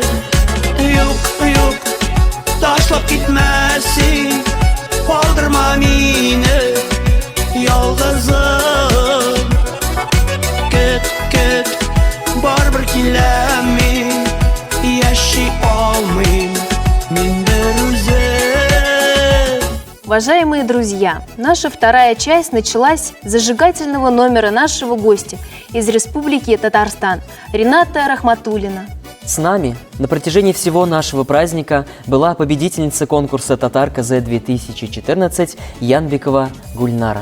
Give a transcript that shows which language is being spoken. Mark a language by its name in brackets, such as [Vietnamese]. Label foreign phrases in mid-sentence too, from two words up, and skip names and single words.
[Tatar] Юк, ташлап китмәсин, калдырма мине ялгызым. Көт, барбер киләм мин, яши алмыйм мин бер үзем. [Russian] Уважаемые друзья, наша вторая часть началась с зажигательного номера нашего гостя из Республики Татарстан Рената Рахматуллина. С нами на протяжении всего нашего праздника была победительница конкурса «Татар-КЗ-2014» Янбекова Гульнара.